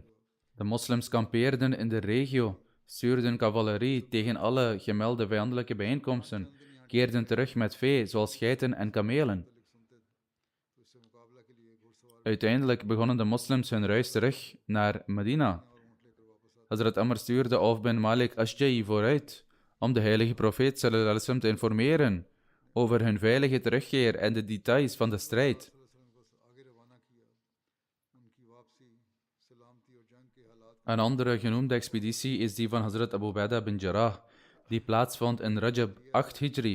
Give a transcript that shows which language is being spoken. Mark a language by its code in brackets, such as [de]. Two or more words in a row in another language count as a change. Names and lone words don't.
[nl] De moslims kampeerden in de regio stuurden cavalerie tegen alle gemelde vijandelijke bijeenkomsten, keerden terug met vee, zoals geiten en kamelen. Uiteindelijk begonnen de moslims hun reis terug naar Medina. Hazrat Amr stuurde Auf bin Malik Ashja'i vooruit om de heilige profeet [ar] صلى الله عليه وسلم [nl] te informeren over hun veilige terugkeer en de details van de strijd. Een andere genoemde expeditie is die van Hazrat Abu Ubaidah bin Jarrah, die plaatsvond in Rajab 8 Hijri.